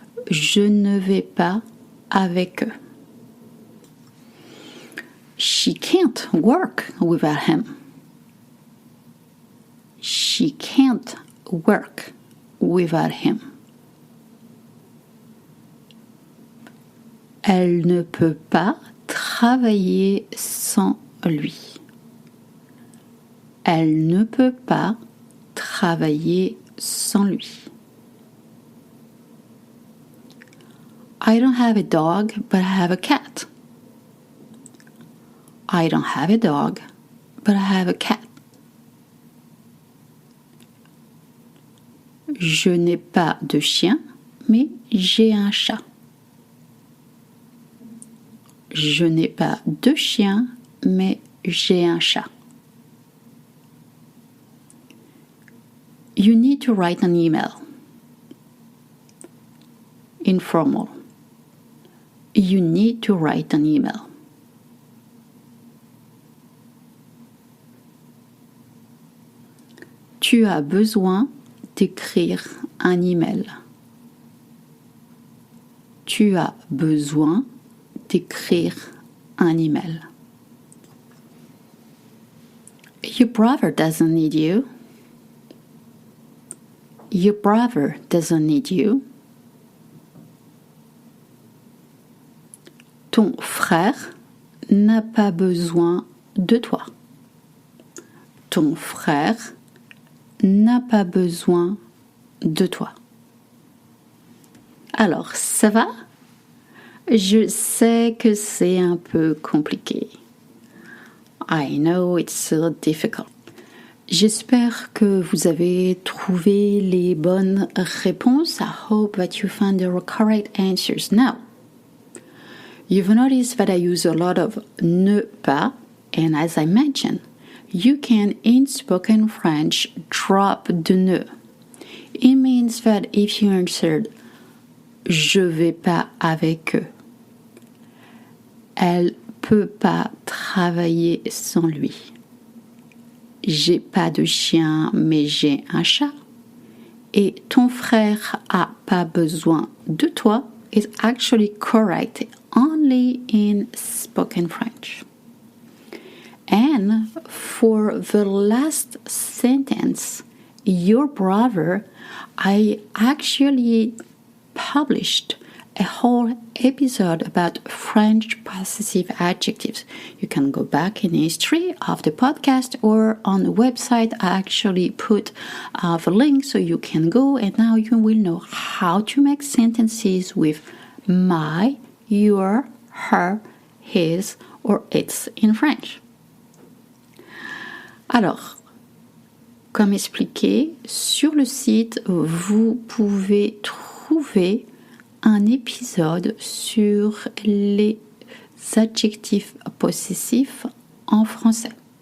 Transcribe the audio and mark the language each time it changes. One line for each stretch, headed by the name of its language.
French: Je ne vais pas avec eux.
English: She can't work without him. She can't work without him.
French: Elle ne peut pas travailler sans lui. Elle ne peut pas travailler sans lui.
English: I don't have a dog, but I have a cat. I don't have a dog, but I have a cat.
French: Je n'ai pas de chien, mais j'ai un chat. Je n'ai pas de chien, mais j'ai un chat.
English: You need to write an email. Informal. You need to write an email.
French: Tu as besoin d'écrire un email. Tu as besoin d'écrire un email.
English: Your brother doesn't need you. Your brother doesn't need you.
French: Ton frère n'a pas besoin de toi. Ton frère n'a pas besoin de toi. Alors, ça va? Je sais que c'est un peu compliqué.
English: I know it's so difficult.
French: J'espère que vous avez trouvé les bonnes réponses.
English: I hope that you found the correct answers. Now, you've noticed that I use a lot of ne pas, and as I mentioned, you can, in spoken French, drop the ne. It means that if you answered
French: je vais pas avec eux, elle peut pas travailler sans lui. J'ai pas de chien, mais j'ai un chat. Et ton frère a pas besoin de toi
English: is actually correct only in spoken French. And for the last sentence, your brother, I actually published a whole episode about French possessive adjectives. You can go back in the history of the podcast or on the website. I actually put the link so you can go, and now you will know how to make sentences with my, your, her, his, or its in French.
French: Alors, comme expliqué, sur le site, vous pouvez trouver un épisode sur les adjectifs possessifs en français.